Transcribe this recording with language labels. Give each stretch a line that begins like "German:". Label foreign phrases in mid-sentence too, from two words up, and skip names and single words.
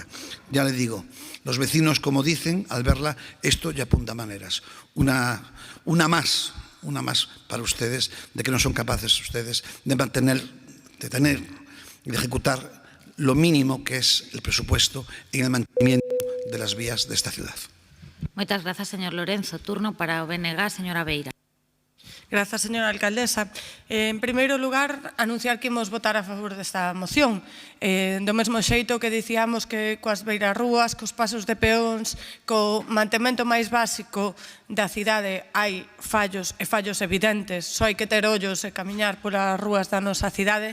Spanish: Ya le digo, los vecinos, como dicen, al verla, esto ya apunta maneras. Una más para ustedes, de que no son capaces ustedes de tener y de ejecutar lo mínimo que es el presupuesto en el mantenimiento de las vías de esta ciudad.
Galician: Moitas grazas, señor Lorenzo. Turno para o BNG, señora Beira. Grazas, señora alcaldesa. En primeiro lugar, anunciar que imos votar a favor desta moción. Do mesmo xeito que dicíamos que coas beirarrúas, cos pasos de peóns, co mantemento máis básico da cidade hai fallos e fallos evidentes, só hai que ter ollos e camiñar polas rúas da nosa cidade.